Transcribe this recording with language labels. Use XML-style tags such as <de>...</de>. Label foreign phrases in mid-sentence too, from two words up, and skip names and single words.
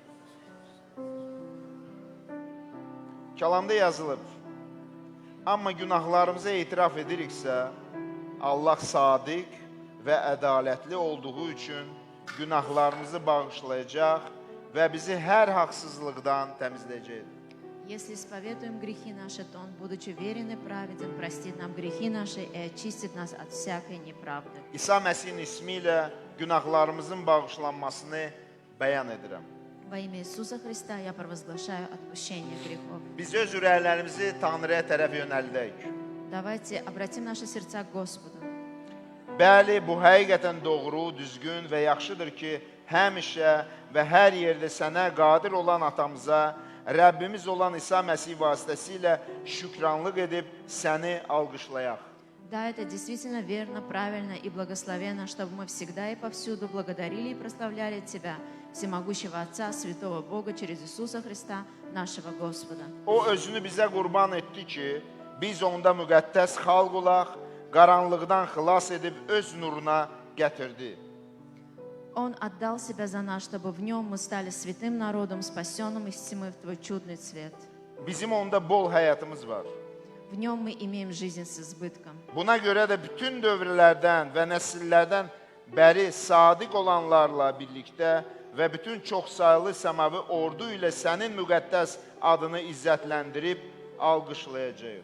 <az>Kəlamda yazılıb, amma günahlarımıza etiraf ediriksə, Allah sadiq və ədalətli olduğu üçün günahlarımızı bağışlayacaq və bizi hər haqsızlıqdan təmizləyəcək.</az> <ru>Если исповедуем грехи наши, то Он, будучи верен и праведен, простит нам грехи наши и очистит нас от всякой неправды.</ru> <az>İsa Məsihin ismi ilə günahlarımızın bağışlanmasını bəyan edirəm.</az> <ru>Во имя Иисуса Христа я провозглашаю отпущение грехов.</ru> <az>Biz öz ürəklərimizi Tanrıya tərəf yönəldək.</az> <ru>Давайте обратим наши сердца к Господу.</ru> <az>Bəli, bu həqiqətən doğru, düzgün və yaxşıdır ki, həmişə və hər yerdə sənə qadir olan atamıza, Rəbbimiz olan İsa Məsih vasitəsilə şükranlıq edib səni alqışlayaq.</az> <ru>Да, это действительно верно, правильно и благословенно, чтобы мы всегда и повсюду благодарили и прославляли Тебя, всемогущего Отца, святого Бога, через Иисуса Христа, нашего Господа.</ru> <az>O özünü bizə qurban etdi ki, biz onda müqəddəs xalq olaq, qaranlıqdan xilas edib öz nuruna gətirdi.</az> <ru>Он отдал Себя за нас, чтобы в Нем мы стали святым народом, спасенным из тьмы в Твой чудный свет.</ru> <az>Bizim onda bol həyatımız var.</az> <ru>В Нем мы имеем жизнь с избытком.</ru> <az>Buna görə də bütün dövrlərdən və nəsillərdən bəri sadiq olanlarla birlikdə və bütün çoxsaylı səmavi ordu ilə sənin müqəddəs adını izzətləndirib alqışlayacağıq.</az>